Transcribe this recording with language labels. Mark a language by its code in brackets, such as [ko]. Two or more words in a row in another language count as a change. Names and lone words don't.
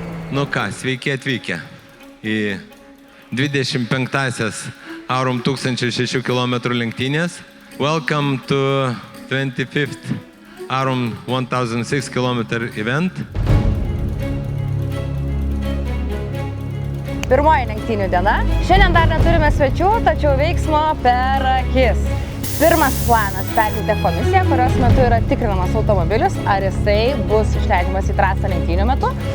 [lt] Nu ką, sveiki atvykę į 25-asias Aurum 1006 km lenktynės. [en] Welcome to 25th Aurum 1006 km event. [lt] Pirmoji lenktynių diena. Šiandien dar neturime svečių, tačiau veiksmo per akis. Pirmas planas perteikti komisiją, kurios metu yra tikrinamas automobilis, ar jisai bus išleidžiamas į trasą lenktynių metu.